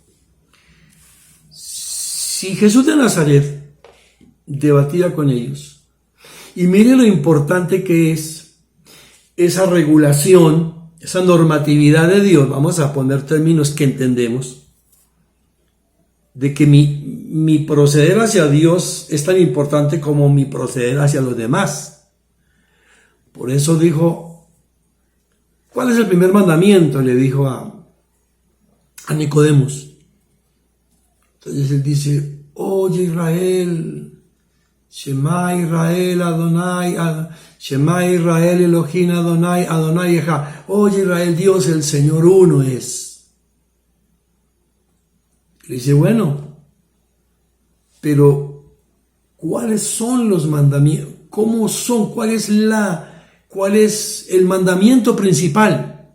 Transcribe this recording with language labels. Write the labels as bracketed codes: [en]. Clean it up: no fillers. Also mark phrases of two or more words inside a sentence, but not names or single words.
[es] Si Jesús de Nazaret debatía con ellos, y mire lo importante que es esa regulación, esa normatividad de Dios, vamos a poner términos que entendemos, de que mi proceder hacia Dios es tan importante como mi proceder hacia los demás. Por eso dijo, ¿cuál es el primer mandamiento? Le dijo a Nicodemos. Entonces él dice, oye Israel, [he] שמע ישראל אדני, שמע ישראל אלהים אדני, אדני אחד. [es] Oye Israel, Dios el Señor uno es. Le dice, bueno, pero ¿cuáles son los mandamientos? ¿Cómo son? ¿Cuál es el mandamiento principal?